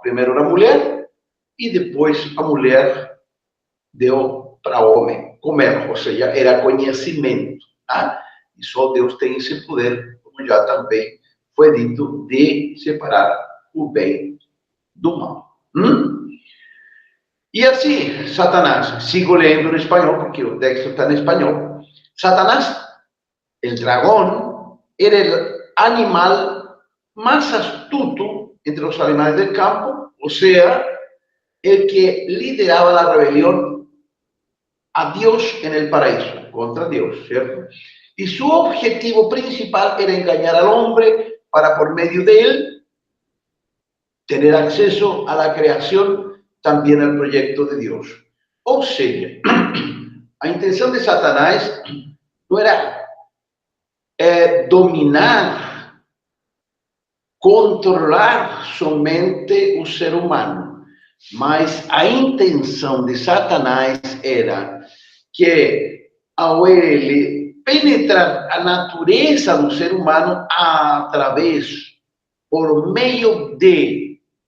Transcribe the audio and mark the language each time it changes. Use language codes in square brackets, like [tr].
[pt] Primeiro a mulher, e depois a mulher deu para o homem comer, ou seja, era conhecimento. Né? E só Deus tem esse poder, como já também foi dito, de separar o bem do mal. E assim, Satanás, sigo lendo em espanhol, porque o texto está em espanhol. [es] Satanás, el dragón, era el animal más astuto entre los animales del campo, o sea, el que lideraba la rebelión a Dios en el paraíso, contra Dios, ¿cierto? Y su objetivo principal era engañar al hombre para, por medio de él, tener acceso a la creación, también al proyecto de Dios. O sea, a intención de Satanás no era dominar, [pt] controlar somente o ser humano, mas a intenção de Satanás era que, ao ele penetrar a natureza do ser humano através, por meio de